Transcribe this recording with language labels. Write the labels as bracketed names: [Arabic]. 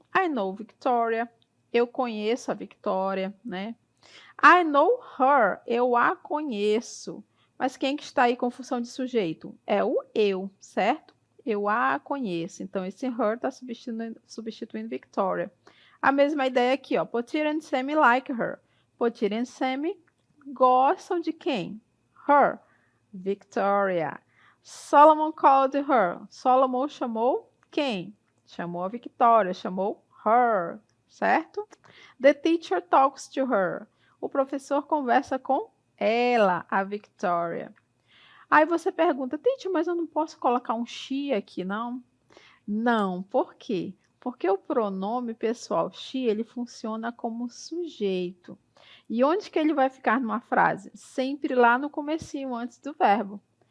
[English] I know Victoria. [Portuguese] Eu conheço a Victoria, né? [English] I know her. [Portuguese] Eu a conheço. Mas quem que está aí com função de sujeito? É o eu, certo? Eu a conheço. Então, esse her está substituindo Victoria. A mesma ideia aqui, ó. [English] Potir and Sammy like her. [Portuguese] Potir and Sammy gostam de quem? Her. [English] Victoria. Solomon called her. [Portuguese] Solomon chamou quem? Chamou a Victoria, chamou her, certo? [English] The teacher talks to her. [Portuguese] O professor conversa com ela, a Victoria. Aí você pergunta, teacher, mas eu não posso colocar um she aqui, não? Não, por quê? Porque o pronome pessoal she, ele funciona como sujeito. E onde que ele vai ficar numa frase? Sempre lá no comecinho, antes do verbo.